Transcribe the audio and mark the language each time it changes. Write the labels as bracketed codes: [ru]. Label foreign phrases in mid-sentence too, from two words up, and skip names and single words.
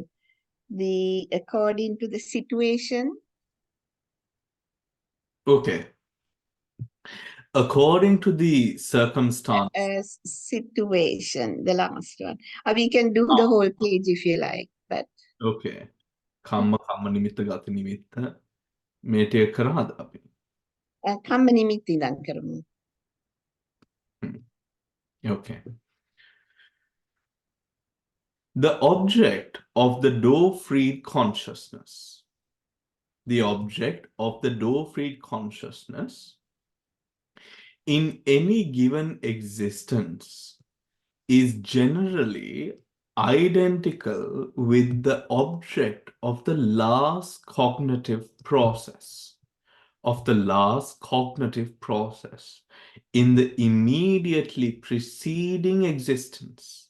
[en] According to the situation. Okay. According to the circumstance. Situation, the last one. We can do the whole page if you like, but. Okay. [pi] Kamma nimitta gati nimitta. [si] මෙතෙ කරද අපි. [pi] Kamma nimitti [si] ඉඳන් කරමු. [en] Okay. The object of the door-freed consciousness. The object of the door-freed consciousness in any given existence is generally identical with the object of the last cognitive process, in the immediately preceding existence.